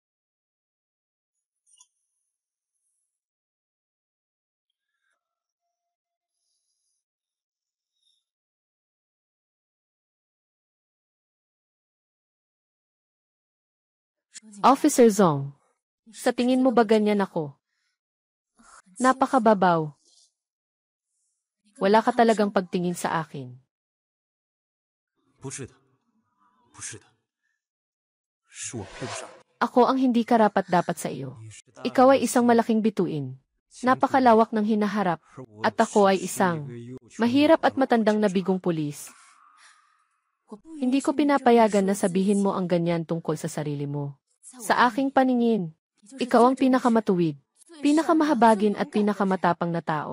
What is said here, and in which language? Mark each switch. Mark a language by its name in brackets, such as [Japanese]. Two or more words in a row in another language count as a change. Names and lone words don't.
[Filipino] Officer Zong, sa tingin mo ba ganyan ako? Napakababaw. Wala ka talagang pagtingin sa akin. [Chinese] 不是的，不是的，是我配不上你。 [Filipino] Ako ang hindi karapat-dapat sa iyo. Ikaw ay isang malaking bituin. Napakalawak ng hinaharap. At ako ay isang mahirap at matandang nabigong pulis. Hindi ko pinapayagan na sabihin mo ang ganyan tungkol sa sarili mo. Sa aking paningin, ikaw ang pinakamatuwid, pinakamahabagin at pinakamatapang na tao.